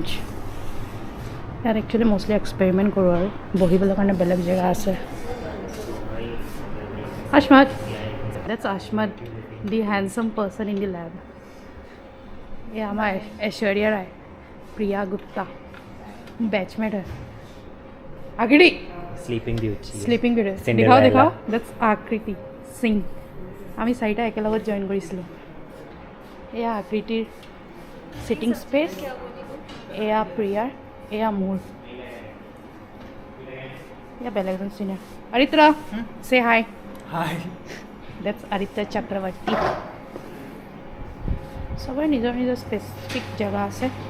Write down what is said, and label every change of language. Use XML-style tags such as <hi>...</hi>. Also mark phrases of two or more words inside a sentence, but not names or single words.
<as>ইয়াত একচুৱেলি মষ্টলি এক্সপেৰিমেণ্ট কৰোঁ আৰু বহিবলৈ কাৰণে বেলেগ জেগা আছে।</as> <en>Ashmat, that's Ashmat, the handsome person in the lab.</en> <as>এয়া আমাৰ ঐশ্বৰ্যা ৰায়, প্ৰিয়া গুপ্তা,</as> <hi>बैचमेट है। आकृति</hi> <en>Sleeping Beauty</en> <hi>दिखाओ दिखाओ, दैट्स आकृति सिंह।</hi> <as>আমি চাৰিটা একেলগত জইন কৰিছিলোঁ। এয়া আকৃতিৰ সিটিং স্পেচ, এয়া প্ৰিয়াৰ, এয়া মোৰ, এয়া বেলেগ এজন চিনিয়ৰ আদিত্য।</as> <en>say hi हाय।</en> <as>दैट्स আদিত্য চক্ৰৱৰ্তী। চবৰে নিজৰ নিজৰ স্পেচিফিক জেগা আছে।</as>